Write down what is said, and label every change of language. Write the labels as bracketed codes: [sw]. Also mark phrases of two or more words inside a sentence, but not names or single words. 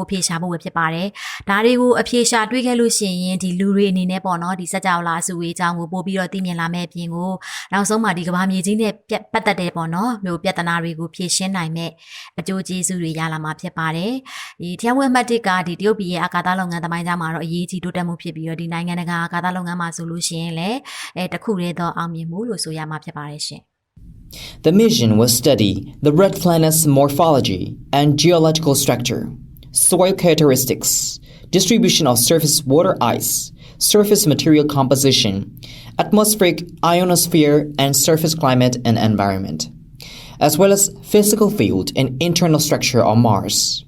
[my] အဖြေရှာဖို့ပဲဖြစ်ပါတယ်။ဒါတွေကိုအဖြေရှာတွေ့ခဲ့လို့ရှိရင်ဒီလူတွေအနေနဲ့ပေါ့နော်ဒီစကြဝဠာစုဝေးကြောင်းကိုပို့ပြီးတော့သိမြင်လာမဲ့အပြင်ကိုနောက်ဆုံးမှာဒီကမ္ဘာမြေကြီးနဲ့ပတ်သက်တဲ့ပေါ့နော်မျိုးပြဿနာတွေကိုဖြေရှင်းနိုင်မဲ့အကျိုးကျေးဇူးတွေရလာမှာဖြစ်ပါတယ်။ဒီTianwanအမှတ် 1ကဒီတရုတ်ပြည်ရဲ့အာကာသလုပ်ငန်းသမိုင်းကြားမှာတော့အရေးကြီးတိုးတက်မှုဖြစ်ပြီးတော့ဒီနိုင်ငံတကာအာကာသလုပ်ငန်းမှာဆိုလို့ရှိရင်လည်းတခုတည်းသောအောင်မြင်မှုလို့ဆိုရမှာဖြစ်ပါတယ်ရှင်။ [en] The mission will study the red planet's morphology and geological structure, soil characteristics, distribution of surface water ice, surface material composition, atmospheric ionosphere and surface climate and environment, as well as physical field and internal structure on Mars.